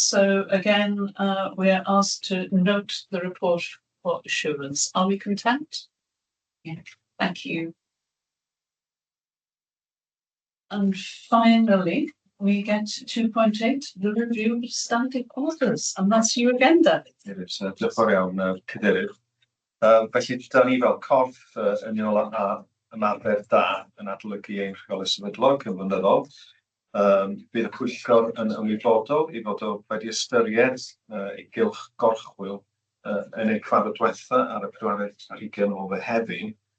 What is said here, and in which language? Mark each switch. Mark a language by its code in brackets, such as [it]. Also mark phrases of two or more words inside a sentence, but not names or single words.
[en] So again, we are asked to note the report for assurance. Are we content? Yeah, thank you. And finally, we get to 2.8, the review of standing orders, and that's you again, David. [cy] Diolch yn fawr iawn, Cadeirydd. Felly, da ni fel corff yn unol â ymarfer da yn adolygu ein rheolau sefydlog yn flynyddol. Bydd y pwyllgor yn ymwybodol i fod o wedi ystyried ei gylch gorchwil yn ei cyfarfod diwetha ar y 24 o Fehefin.